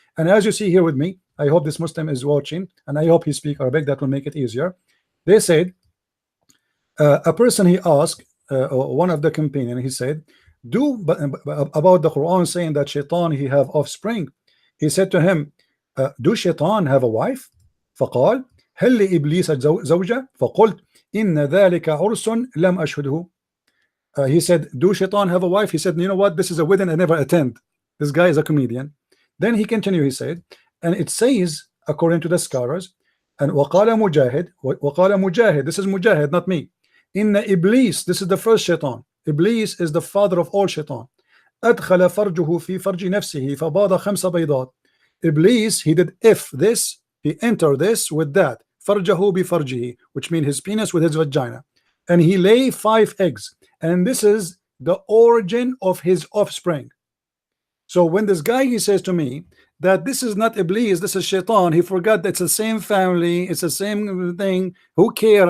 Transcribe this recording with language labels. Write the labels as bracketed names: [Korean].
[English] And as you see here with me, I hope this Muslim is watching, and I hope he speaks Arabic. That will make it easier. They said, a person, he asked one of the companion, he said, about the Quran saying that shaitan, he have offspring. He said to him, do shaitan have a wife? [Arabic] فقال هل لإبليس زوجة؟ فقلت إن ذلك عرس لم أشهده. [English] He said, do shaitan have a wife? He said, you know what, this is a wedding I never attend. This guy is a comedian. Then he continued, he said, and it says, according to the scholars, And [Arabic] وقال مجاهد, [English] this is Mujahid, not me. Inna Iblis, this is the first shaitan. Iblis is the father of all shaitan. [Arabic] أدخل فرجه في فرج نفسه فباض 5 بيضات. [English] Iblis, he did if this, he entered this with that. [Arabic] فرجه بفرجه, [English] which means his penis with his vagina. And he lay 5 eggs. And this is the origin of his offspring. So when this guy, he says to me that this is not Iblis, this is shaitan, he forgot that it's the same family, it's the same thing. Who care?